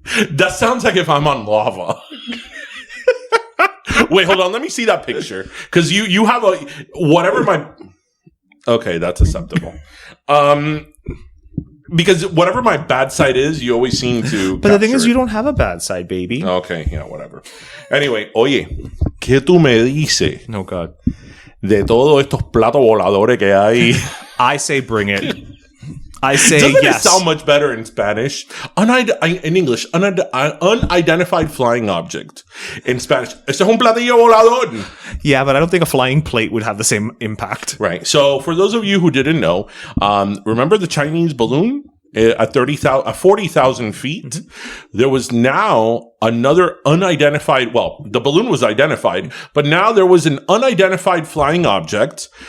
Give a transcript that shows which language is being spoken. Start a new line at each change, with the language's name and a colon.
English: That sounds like if I'm on lava. Wait, hold on. Let me see that picture. Because you have whatever my... Okay, that's acceptable. Because whatever my bad side is, you always seem to. But the thing is, you don't have a bad side, baby. Okay, yeah, whatever. Anyway,
Spanish: oye, ¿qué tú me dices?
English: Oh, God.
Spanish: De todos estos platos voladores que hay.
English: I say bring it. I say Doesn't yes. it sound much better in Spanish? In English, unidentified flying object. In Spanish,
Spanish: esto es un platillo volador.
English: Yeah, but I don't think a flying plate would have the same impact. Right. So, for those of you who didn't know, remember the Chinese balloon at 40,000 feet? There was now another unidentified. Well, the balloon was identified, but now there was an unidentified flying object.